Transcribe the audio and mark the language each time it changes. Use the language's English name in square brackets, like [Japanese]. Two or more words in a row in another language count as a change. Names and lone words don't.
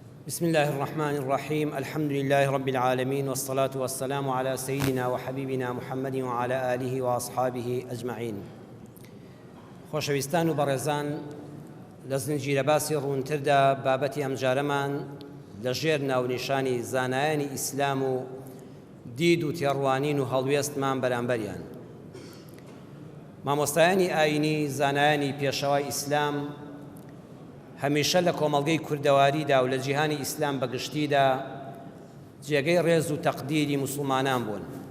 [Arabic] بسم الله الرحمن الرحيم الحمد لله رب العالمين والصلاة والسلام على سيدنا وحبيبنا محمد وعلى آله وأصحابه أجمعين. [Central Kurdish] خۆشەویستان و بەڕێزان، لە زنجیرە باسی ڕوونتردا بابەتی ئەمجارەمان لەژێر ناونیشانی زانایانی ئیسلام و دید و تێڕوانین و هەڵوێستمان بەرامبەریان. مامۆستایانی ئاینی زانایانی پێشەوای ئیسلام هەمیشە لە کۆمەڵگەی کوردەواریدا و لە جیهانی ئیسلام بەگشتیدا جێگەی ڕێز و تەقدیری موسڵمانان بوون.